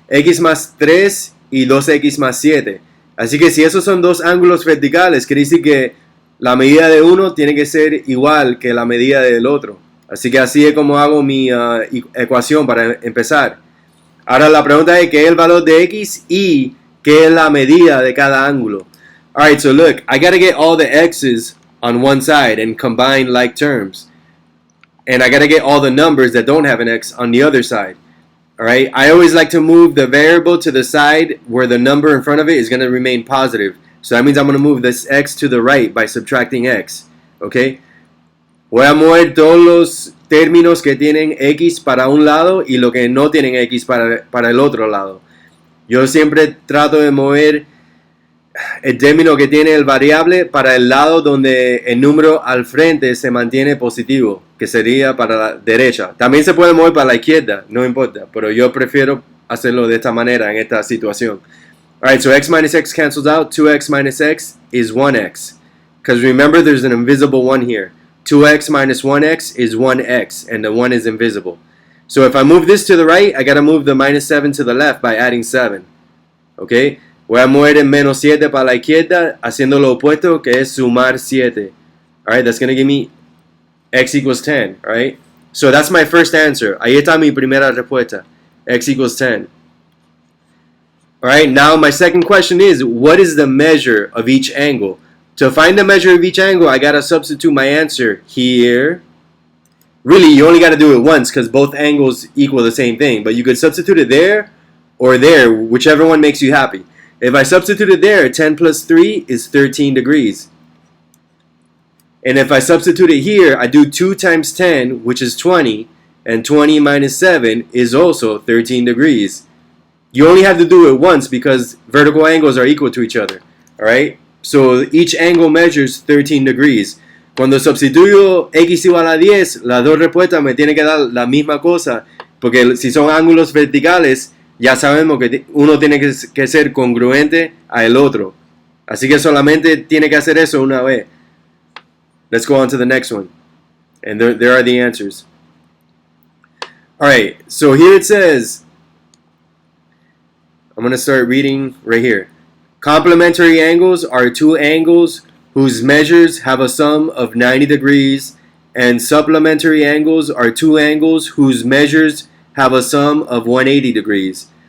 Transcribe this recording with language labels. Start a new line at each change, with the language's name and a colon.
Spanish: X más 3 y 2x más 7. Así que si esos son dos ángulos verticales, quiere decir que la medida de uno tiene que ser igual que la medida del otro. Así que así es como hago mi ecuación para empezar. Ahora la pregunta es qué es el valor de x y qué es la medida de cada ángulo.
English: Alright, so look, I got to get all the x's on one side and combine like terms. And I got to get all the numbers that don't have an x on the other side. Alright, I always like to move the variable to the side where the number in front of it is going to remain positive. So that means I'm going to move this x to the right by subtracting x. Okay?
Spanish: Voy a mover todos los términos que tienen x para un lado y lo que no tienen x para el otro lado. Yo siempre trato de mover el término que tiene el variable para el lado donde el número al frente se mantiene positivo, que sería para la derecha. También se puede mover para la izquierda, no importa, pero yo prefiero hacerlo de esta manera en esta situación.
English: Alright, so x minus x cancels out. 2x minus x is 1x. Because remember, there's an invisible 1 here. 2x minus 1x is 1x, and the 1 is invisible. So if I move this to the right, I got to move the minus 7 to the left by adding 7. Okay?
Spanish: Voy a mover el menos 7 para la izquierda, haciendo lo opuesto, que es sumar 7.
English: Alright, that's going to give me x equals 10. Alright? So that's my first answer.
Spanish: Ahí está mi primera respuesta.
English: X equals 10. Alright, now my second question is, what is the measure of each angle? To find the measure of each angle, I gotta substitute my answer here. Really, you only gotta do it once because both angles equal the same thing. But you could substitute it there or there, whichever one makes you happy. If I substitute it there, 10 plus 3 is 13 degrees. And if I substitute it here, I do 2 times 10, which is 20, and 20 minus 7 is also 13 degrees. You only have to do it once because vertical angles are equal to each other. Alright? So each angle measures 13 degrees.
Spanish: Cuando sustituyo x igual a 10, las dos respuestas me tienen que dar la misma cosa. Porque si son ángulos verticales, ya sabemos que uno tiene que ser congruente al otro. Así que solamente tiene que hacer eso una vez.
English: Let's go on to the next one. And there are the answers. Alright, so here it says, I'm going to start reading right here. Complementary angles are two angles whose measures have a sum of 90 degrees, and supplementary angles are two angles whose measures have a sum of 180 degrees.